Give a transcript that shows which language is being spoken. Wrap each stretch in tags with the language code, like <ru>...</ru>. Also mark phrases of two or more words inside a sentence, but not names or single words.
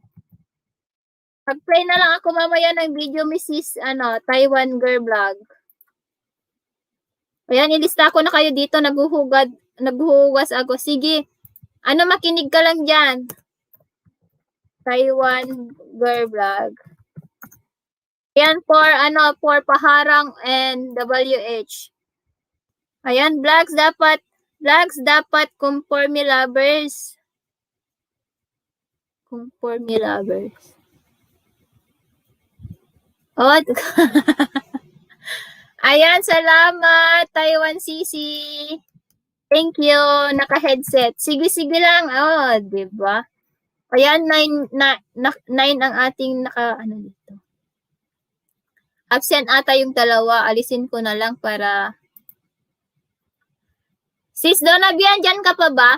<tl>Mag-play na lang ako mamaya ng video, Mrs. Taiwan Girl Vlog. Ayan, ilista ko na kayo dito. Naghuhugas ako. Sige. Makinig ka lang dyan. Taiwan Girl Vlog. Ayan,</tl> <en>for paharang and WH.</en> <tl>Ayan, vlogs dapat kung</tl> <en>for me lovers. Kung for me lovers.</en> <tl>Oh, ayan, salamat, Taiwan Sisi.</tl> <en>Thank you,</en> <tl>naka-headset. Sige lang. Oh, diba? Ayan, 9 ang ating dito. Absent ata yung dalawa. Alisin ko na lang para... Sis Donna, dyan ka pa ba?</tl>